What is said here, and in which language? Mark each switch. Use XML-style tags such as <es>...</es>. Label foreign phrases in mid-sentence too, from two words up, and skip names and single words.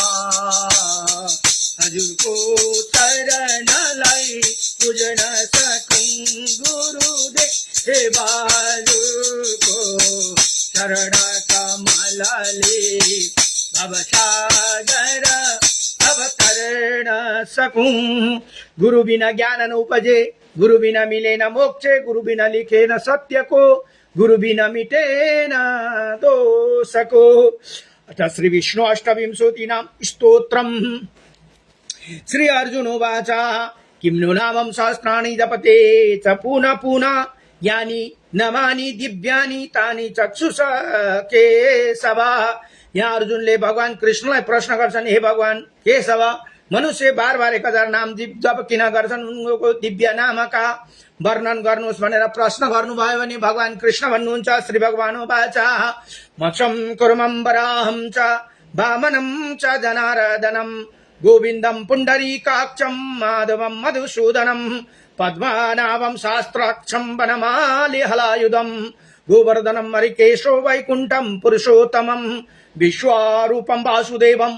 <ne>हजुर को चरण लाई पूजन सकूं गुरुदेव को चरण कमलले भवसागर अवतरण सकूं।</ne> <hi>गुरु बिना ज्ञान न उपजे, गुरु बिना मिले न मोक्षे, गुरु बिना लिखे न सत्य को, गुरु बिना मिटे न दोष को।</hi> <sa>अथ श्री विष्णु अष्टविंशतिनाम स्तोत्रम्। श्री अर्जुन उवाच किं नु नामं सहस्राणि जपते च पुनः पुनः यानि नमानि दिव्यानि तानि चक्षुष केशव।</sa> <ne>यहाँ अर्जुनले भगवान कृष्णलाई प्रश्न गर्छन्, हे भगवान केशव, मनुष्य बार बार 1000 नाम जप किन गर्छन्, उनको दिव्य नामका वर्णन गर्नुहोस् भनेर प्रश्न गर्नुभयो भने भगवान कृष्ण भन्नुहुन्छ,</ne> <sa>श्री भगवान उवाच मत्स्यं कुर्मं वराहं च वामनं च जनार्दनं गोविन्दं पुण्डरीकाक्षं माधवं मधुसूदनं पद्मनाभं शास्त्राक्षं वनमालि हलायुधं गोवर्धनं हरिकेशो वैकुण्ठं पुरुषोत्तमं विश्वरूपं वासुदेवं</sa>